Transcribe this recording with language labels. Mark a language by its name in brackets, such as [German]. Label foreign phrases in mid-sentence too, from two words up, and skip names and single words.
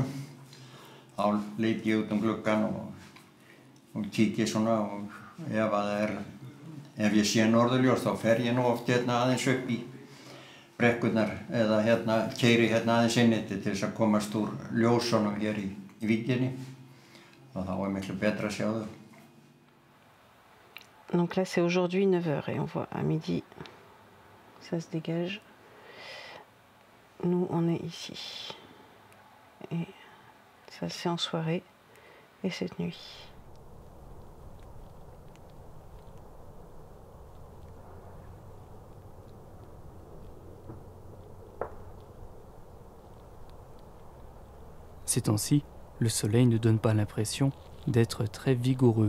[Icelandic] Þá lít ég út gluggann og kíki svona og ef ég sé norðurljós þá fer ég nú oft hérna aðeins upp í brekkurnar eða keyri hérna aðeins inn til þess að komast úr ljósunum hér í víkinni og þá er miklu betra að sjá þau. [French] Donc là c'est aujourd'hui 9h et on voit à midi ça se dégage. Nous on est ici et ça c'est en soirée et cette nuit. Ces temps-ci, le soleil ne donne pas l'impression d'être très vigoureux.